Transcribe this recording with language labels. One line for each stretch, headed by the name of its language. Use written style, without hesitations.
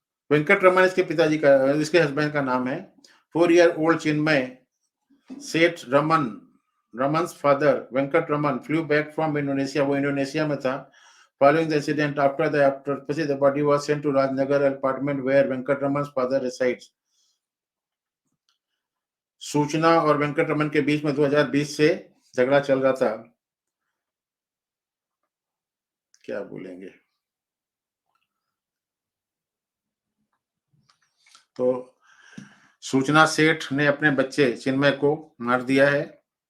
Hindi: वेंकट रमन इसके पिताजी का, इसके हस्बैंड का नाम है।
English: 4-year old Chinmay Seth Raman's father, Venkat Raman, flew back from Indonesia.
Hindi: वो इंडोनेशिया में था।
English: Following the incident, after the body was sent to Rajnagar apartment where Venkat Raman's father resides.
Hindi: सूचना और वेंकटरमन के बीच में 2020 से झगड़ा चल रहा था। क्या बोलेंगे? तो सूचना सेठ ने अपने बच्चे चिन्मय को मार दिया है।